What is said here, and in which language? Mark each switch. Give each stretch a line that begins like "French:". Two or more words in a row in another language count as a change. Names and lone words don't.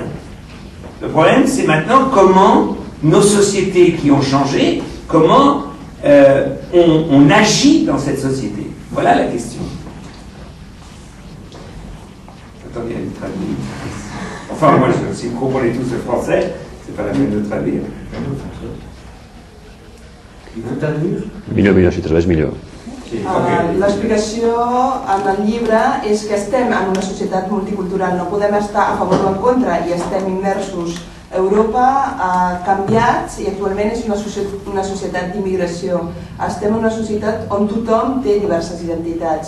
French: Le problème, c'est maintenant comment nos sociétés qui ont changé, comment on agit dans cette société. Voilà la question. Attendez, il y a une traduire. Enfin, moi, si vous comprenez tous le français, c'est pas la peine de traduire. Il faut traduire?
Catalan: Millor, si tradueix millor. L'explicació en el llibre és que estem en una societat multicultural, no podem estar a favor o en contra i estem immersos. Europa ha canviat i actualment és una societat d'immigració. Estem en una societat on tothom té diverses identitats.